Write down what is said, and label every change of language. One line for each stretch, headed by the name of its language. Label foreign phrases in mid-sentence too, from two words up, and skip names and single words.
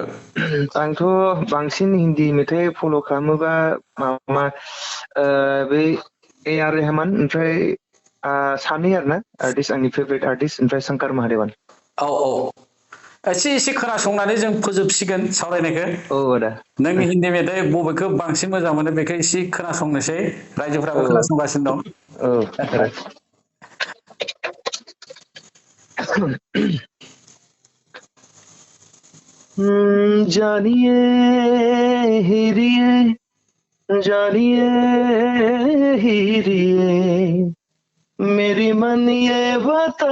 Bodo: आंथ' बांसिन हिन्दी मेथाइ फल' खालामोबा माबा बै ए आर रेहमान ओमफ्राय सानै आरो ना आर्टिस्ट आंनि
English: favourite artist
Bodo: ओमफ्राय शंकर महादेबान औ औ एसे एसे खोनासंनानै जों फोजोबसिगोन सावरायनायखौ औ आदा नोंनि हिन्दी मेथाइ बबेखौ बांसिन मोजां मोनो बेखौ एसे खोनासंनोसै औ रायजोफ्राबो खोनासंगासिनो औ दं
Hindi: आदा जानिए हिरिए जानिए हिरिए मेरी मन ये बता